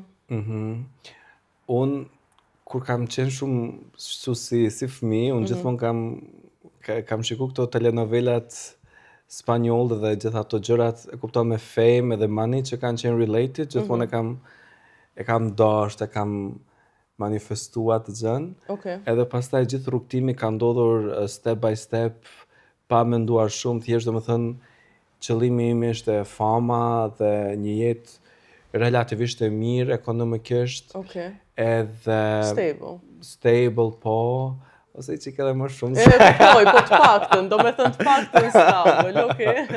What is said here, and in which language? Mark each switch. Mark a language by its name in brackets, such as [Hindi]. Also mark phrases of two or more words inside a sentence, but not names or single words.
[Albanian] Unë, kur kam qenë shumë si fëmijë, unë gjithmonë kam shiku këto telenovelat spanjoll dhe gjitha ato gjërat, e kupton me fame edhe money që kanë qenë related, gjithmonë e kam dasht, e kam manifestuar të gjën. Edhe pastaj gjithë rrugtimi ka ndodhur [English] step by step, [Albanian] pa menduar shumë, thjesht domethënë qëllimi im ishte fama dhe një jetë relativisht e mirë ekonomikisht, Okej. edhe Stable. po, ose i qik edhe më shumë. E kuptoj, po të paktën, do me thënë të paktën stable, okej.